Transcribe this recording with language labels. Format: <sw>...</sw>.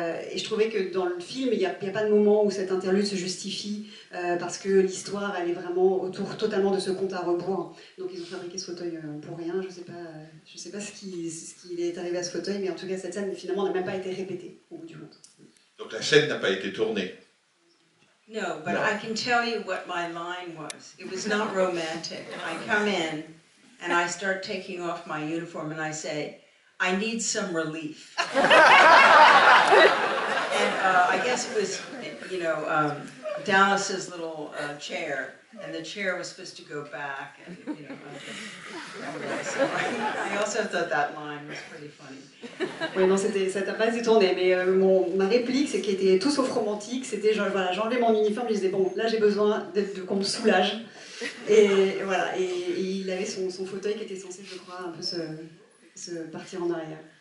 <fr>Et je trouvais que dans le film, il n'y a pas de moment où cette interlude se justifie parce que l'histoire, elle est vraiment autour totalement de ce compte à rebours. Donc ils ont fabriqué ce fauteuil pour rien. Je sais pas ce qui est arrivé à ce fauteuil, mais en tout cas cette scène finalement n'a même pas été répétée au bout du compte. Donc la scène n'a pas été tournée.</fr> <en>No, but I can tell you what my line was. It was not romantic. I come in and I start taking off my uniform and I say, I need some relief. And I guess it was, you know, Dallas's little chair, and the chair was supposed to go back, and you know. So I also thought that line was pretty funny.</en> <fr>Oui, non, ça t'a pas été tourné, mais ma réplique, c'est qu'il était tout sauf romantique. C'était genre, voilà, j'enlevais mon uniforme, je disais bon, là j'ai besoin qu'on me soulage. Et voilà, et il avait son fauteuil qui était censé, je crois, un peu se partir en arrière.</fr>